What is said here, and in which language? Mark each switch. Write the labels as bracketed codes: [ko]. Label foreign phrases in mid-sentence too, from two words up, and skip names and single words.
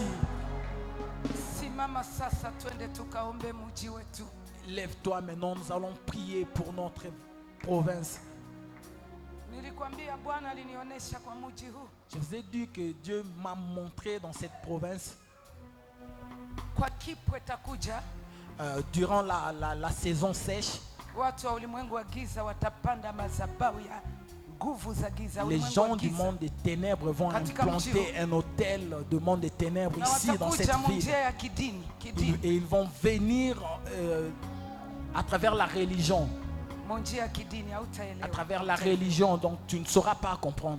[sw] Simama sasa twende tukaombe mji wetu. [fr] Lève-toi maintenant, nous allons prier pour notre province. [sw] Nilikwambia Bwana alinionyesha kwa mji huu. [fr] Je vous ai dit que Dieu m'a montré dans cette province. [sw] Kwa kipwe takuja. [fr] Durant la saison sèche, [sw] watu wa ulimwengu wa giza watapanda madhabahu ya [fr] Les gens du monde des ténèbres vont implanter un hôtel de monde des ténèbres ici dans cette ville. Et ils vont venir à travers la religion. À travers la religion, donc tu ne sauras pas comprendre.